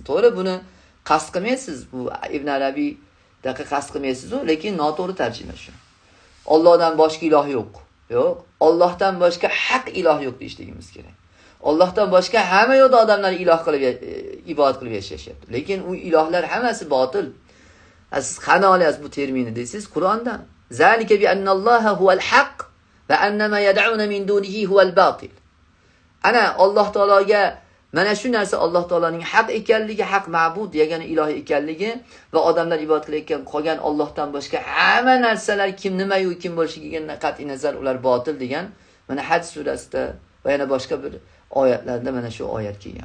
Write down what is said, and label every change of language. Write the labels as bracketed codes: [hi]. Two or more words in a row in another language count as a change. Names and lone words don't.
[uz] To'g'ri, buni qasd qilmaysiz. Bu Ibn Arabiy daqiq qasd qilmaysiz, lekin noto'g'ri tarjima shu. Allohdan boshqa iloh yo'q. Yo'q. Allohdan boshqa haq iloh yo'q deyishligimiz kerak. Allohdan boshqa hamma yo'da odamlar iloh qilib ibodat qilib yashashyapti. Lekin u ilohlar hammasi botil. Siz qani olyapsiz bu terminni deysiz Qur'ondan. [ar] ذلك بأن الله هو الحق وأن ما يدعون من دونه هو الباطل. [uz] Ana Alloh taologa Mana shu narsa Alloh taolaning haq ekanligi, haq ma'bud, yagona iloh ekanligi va odamlar ibodat qilayotgan qolgan Allohdan boshqa hamma narsalar kim nima-yu kim bo'lishiga qat'iy nazar ular botil degan mana Haj surasida va yana boshqa bir oyatlarda mana shu oyat kelgan.